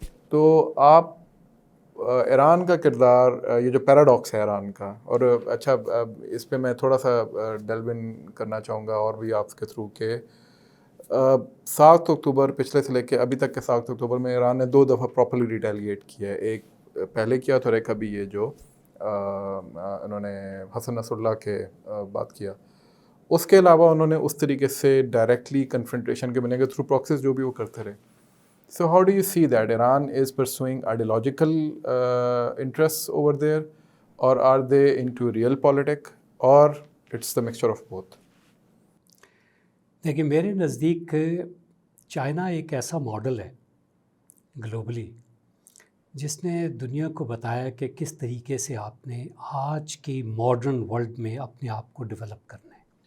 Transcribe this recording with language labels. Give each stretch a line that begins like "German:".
Urdu: تو آپ ایران کا کردار، یہ جو پیراڈاکس ہے ایران کا، اور اچھا اس پہ میں تھوڑا سا ڈیلو ان کرنا چاہوں گا اور بھی آپ کے تھرو کہ 7 اکتوبر پچھلے سے لے کے ابھی تک کے 7 اکتوبر میں ایران نے 2 دفعہ پراپرلی ریٹیلیٹ کیا ہے. ایک پہلے کیا تو ایک ابھی یہ جو انہوں نے حسن نصر اللہ کے بات کیا. اس کے علاوہ انہوں نے اس طریقے سے ڈائریکٹلی کنفرنٹیشن کے بنے گے تھرو پراکسیز جو بھی وہ کرتے رہے.
English: So how do you see that Iran is pursuing ideological interests over there, or are they into real politics, or it's the mixture of both?
Urdu: دیکھیں میرے نزدیک چائنا ایک ایسا ماڈل ہے گلوبلی جس نے دنیا کو بتایا کہ کس طریقے سے آپ نے آج کی ماڈرن ورلڈ میں اپنے آپ کو ڈیولپ کرنا ہے.